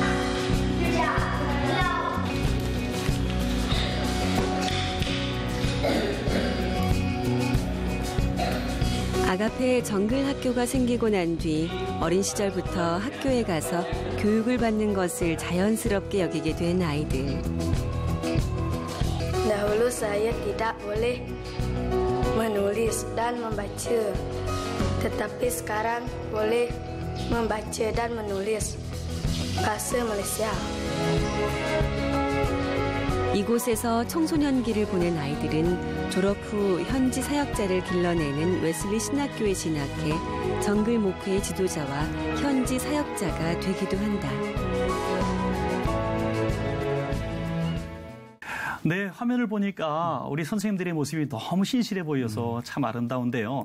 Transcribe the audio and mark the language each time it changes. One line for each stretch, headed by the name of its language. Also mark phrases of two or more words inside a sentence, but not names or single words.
Korean: 아가페 정글 학교가 생기고 난 뒤 어린 시절부터 학교에 가서 교육을 받는 것을 자연스럽게 여기게 된 아이들.
Malay: Dahulu saya tidak boleh menulis dan membaca, tetapi sekarang boleh membaca dan menulis bahasa Malaysia.
Korean: 이곳에서 청소년기를 보낸 아이들은 졸업 후 현지 사역자를 길러내는 웨슬리 신학교에 진학해 정글 목회의 지도자와 현지 사역자가 되기도 한다. 네, 화면을 보니까 우리 선생님들의 모습이 너무 신실해 보여서 참 아름다운데요.